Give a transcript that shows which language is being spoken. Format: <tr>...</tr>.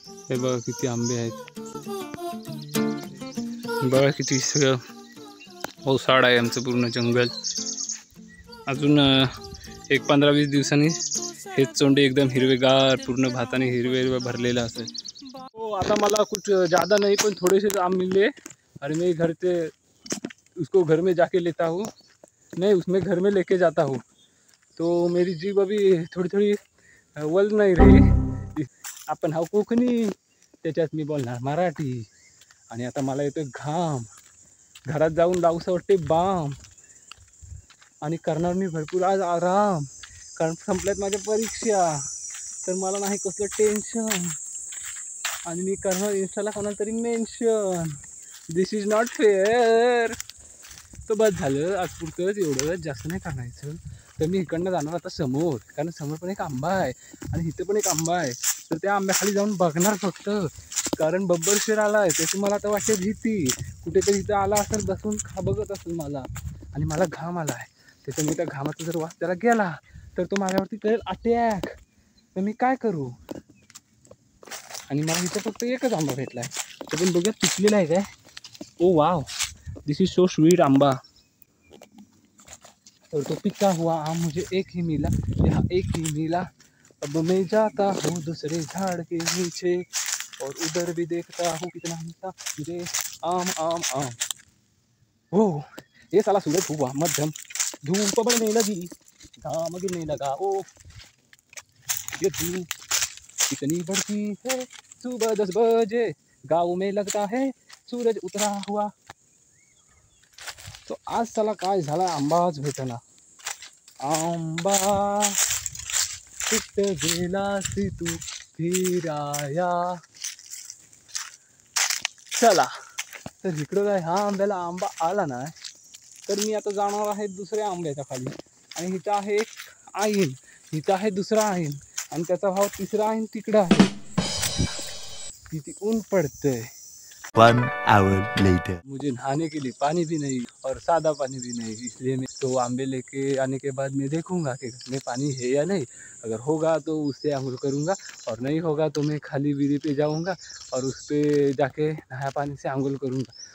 <mr>हे बघा किती आंबे आहेत, बघा किती सगळं ओसाड आहे आमचं पूर्ण जंगल. अजून एक 15-20 दिवसांनी हेच चोंडे एकदम हिरवेगार पूर्ण भाताने हिरवे भरलेलं असेल. हो आता मला</mr> <hi>कुछ ज़्यादा नहीं, पण थोड़े से आम मिले और मैं घर से उसको घर में जाके लेता हूँ, मैं उसमें घर में लेके जाता हूँ. तो मेरी जीभ अभी थोडी थोडी वल नाही रही.</hi> <mr>आपण हा कोकणी, त्याच्यात मी बोलणार मराठी. आणि आता मला येतोय घाम, घरात जाऊन लावूसं वाटते बाम. आणि करणार मी भरपूर आज आराम, कारण संपल्यात माझ्या परीक्षा, तर मला नाही कसलं टेन्शन. आणि मी करणार इंस्टाला कोणाला तरी mention.</mr> <en>This is not fair.</en> <mr>तर बस झालं आज पुरतंच, एवढं जास्त नाही करायचं. तर मी इकडनं जाणार आता समोर, कारण समोर पण एक आंबा आहे आणि इथं पण एक आंबा आहे. तर त्या आंब्याखाली जाऊन बघणार फक्त, कारण बब्बर शेर आला आहे त्याची मला आता वाटते भीती. कुठेतरी इथं आला असेल, बसून बघत असेल मला, आणि मला घाम आला आहे. त्याच्यामुळे त्या घामाचा जर वास त्याला गेला तर तो माझ्यावरती करेल अटॅक. तर मी काय करू? आणि मला इथं फक्त एकच आंबा भेटला आहे, तर पण बघूया पिकलेला आहे काय.</mr> <en>Oh wow, this is so sweet आंबा.</en> <hi>और तो पिका हुआ आम मुझे एक ही मिला, यहाँ एक ही मिला. अब मैं जाता हूँ दूसरे झाड़ के नीचे, और उधर भी देखता हूँ कितना मिलता मुझे आम आम आम. हो ये साला सूरज हुआ मध्यम, धूप बढ़ने लगी, घाम गिरने लगा. ओ ये धूप कितनी बढ़ती है, सुबह 10 बजे गाँव में लगता है सूरज उतरा हुआ.</hi> <mr>तो आज साला काय झाला, आंबाच भेटना. आंबा कुठे गेलासी तू फिराया. चला तर इकडं काय हा आंब्याला आंबा आला नाही, तर मी आता जाणार आहे दुसऱ्या आंब्याच्या खाली. आणि इथं आहे एक आईन, इथं आहे दुसरा आईन, आणि त्याचा भाव तिसरा आईन तिकडं आहे. किती ऊन पड़ते.</mr> <en>1 hour later.</en> <hi>मुझे नहाने के लिए पानी भी नहीं और सादा पानी भी नहीं, इसलिए मैं तो आंबे लेके आने के बाद मैं देखूंगा कि घर में पानी है या नहीं. अगर होगा तो उससे अंगुल करूंगा, और नहीं होगा तो मैं खाली बीरी पे जाऊंगा और उस पर जाके नया पानी से अंगुल करूंगा.</hi>